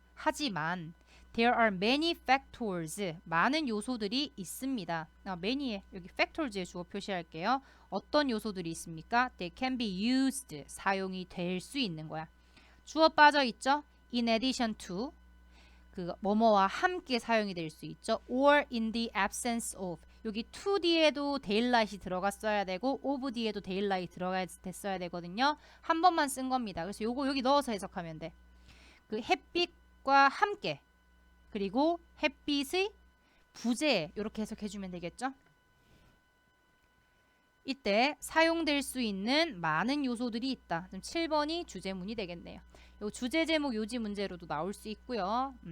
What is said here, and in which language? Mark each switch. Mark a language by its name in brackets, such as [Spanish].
[Korean] 하지만 [English] there are many factors [Korean] 많은 요소들이 있습니다. many에 여기 factors에 주어 표시할게요. 어떤 요소들이 있습니까? [English] They can be used [Korean] 사용이 될 수 있는 거야. [English] 주어 빠져 있죠? In addition to [Korean] 그 뭐뭐와 함께 사용이 될 수 있죠. [English] or in the absence of [Korean] 여기 to 뒤에도 daylight이 들어갔어야 되고 of 뒤에도 daylight 들어갔어야 되거든요. 한 번만 쓴 겁니다. 그래서 요거 여기 넣어서 해석하면 돼. 그 햇빛과 함께 그리고 햇빛의 부재 이렇게 해석해주면 되겠죠. 이때 사용될 수 있는 많은 요소들이 있다. 그럼 7번이 주제문이 되겠네요. 요 주제 제목 요지 문제로도 나올 수 있고요.